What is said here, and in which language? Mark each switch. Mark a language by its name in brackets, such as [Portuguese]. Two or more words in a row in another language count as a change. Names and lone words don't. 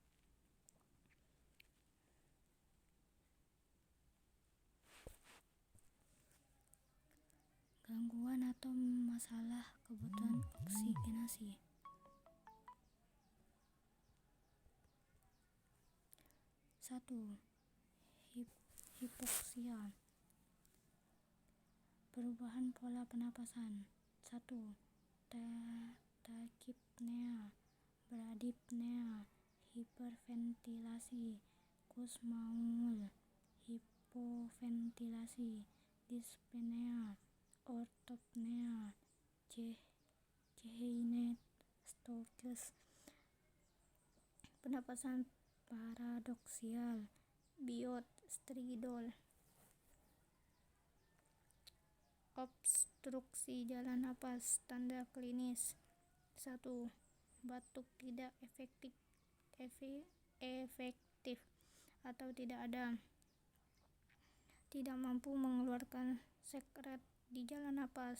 [Indonesian] Gangguan atau masalah kebutuhan oksigenasi. 1. Hipoksia. Perubahan pola pernapasan. 1. Tachypnea, bradypnea, hiperventilasi, Kussmaul, hipoventilasi, dyspnea, ortopnea, Cheyne-Stokes. Pernapasan paradoksial, Biot, stridor. Obstruksi jalan napas. Tanda klinis. 1. Batuk tidak efektif atau tidak ada. Tidak mampu mengeluarkan sekret di jalan napas.